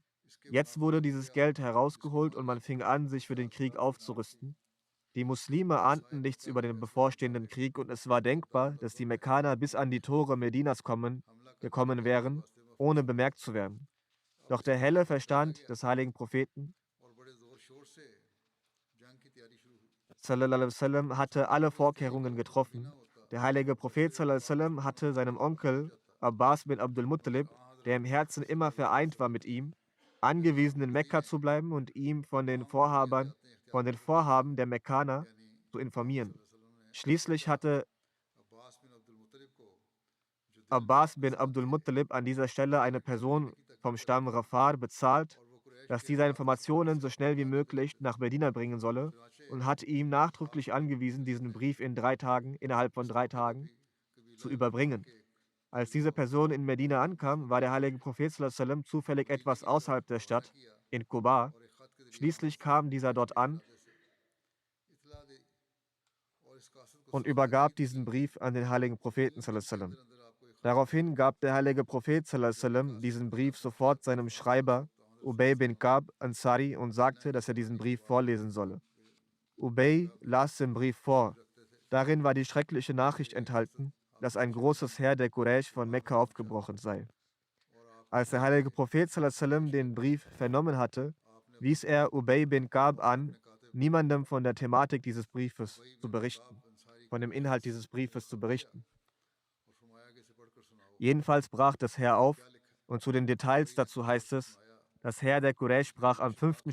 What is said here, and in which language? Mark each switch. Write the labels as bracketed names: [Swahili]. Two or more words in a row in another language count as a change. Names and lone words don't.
[German] Jetzt wurde dieses Geld herausgeholt und man fing an, sich für den Krieg aufzurüsten. Die Muslime ahnten nichts über den bevorstehenden Krieg und es war denkbar, dass die Mekkaner bis an die Tore Medinas gekommen wären, ohne bemerkt zu werden. Doch der helle Verstand des heiligen Propheten [Arabic] صلى الله عليه وسلم [German] hatte alle Vorkehrungen getroffen. Der heilige Prophet [Arabic] صلى الله عليه وسلم [German] hatte seinem Onkel Abbas bin Abdul Muttalib, der im Herzen immer vereint war mit ihm, angewiesen, in Mekka zu bleiben und ihm von den Vorhaben der Mekkaner zu informieren. Schließlich hatte Abbas bin Abdul Muttalib an dieser Stelle eine Person vom Stamm Rafar bezahlt, dass diese Informationen so schnell wie möglich nach Medina bringen solle und hat ihm nachdrücklich angewiesen, diesen Brief innerhalb von 3 Tagen zu überbringen. Als diese Person in Medina ankam, war der heilige Prophet [Arabic] صلى الله عليه وسلم [German] zufällig etwas außerhalb der Stadt, in Quba. Schließlich kam dieser dort an und übergab diesen Brief an den heiligen Propheten [Arabic] صلى الله عليه وسلم. [German] Daraufhin gab der heilige Prophet [Arabic] صلى الله عليه وسلم [German] diesen Brief sofort seinem Schreiber Ubay bin Ka'b Ansari und sagte, dass er diesen Brief vorlesen solle. Ubay las den Brief vor. Darin war die schreckliche Nachricht enthalten, dass ein großes Heer der Quraysh von Mekka aufgebrochen sei. Als der heilige Prophet [Arabic] صلى الله عليه وسلم [German] den Brief vernommen hatte, wies er Ubay bin Ka'b an, niemandem von der Thematik dieses Briefes zu berichten, von dem Inhalt dieses Briefes zu berichten. Jedenfalls brach das Heer auf und zu den Details dazu heißt es, das Heer der Quraysh brach am 5.